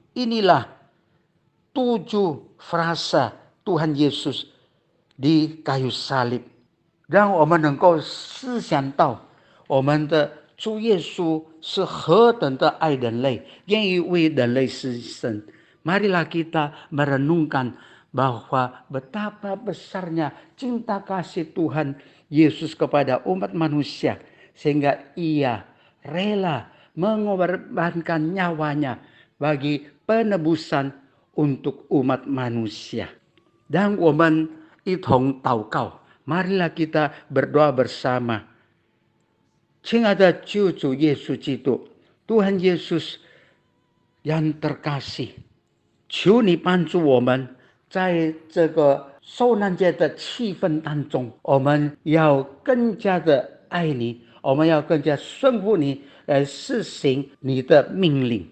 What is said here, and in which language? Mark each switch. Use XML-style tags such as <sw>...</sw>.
<id>Inilah 7 frasa Tuhan Yesus di kayu salib，</id> <zh>让我们能够思想到我们的主耶稣是何等的爱人类，愿意为人类牺牲。</zh> <id>Marilah kita merenungkan bahwa betapa besarnya cinta kasih Tuhan Yesus kepada umat manusia, sehingga ia rela mengorbankan nyawanya bagi penebusan untuk umat manusia. Dan</id> <zh>我们一同祷告，</zh> <id>marilah kita berdoa bersama.</id> <zh>亲爱的救主耶稣基督，</zh> <id>Tuhan Yesus yang terkasih，</id> <zh>求你帮助我们，在这个受难节的气氛当中，我们要更加的爱你，我们要更加顺服你，来实行你的命令。</zh>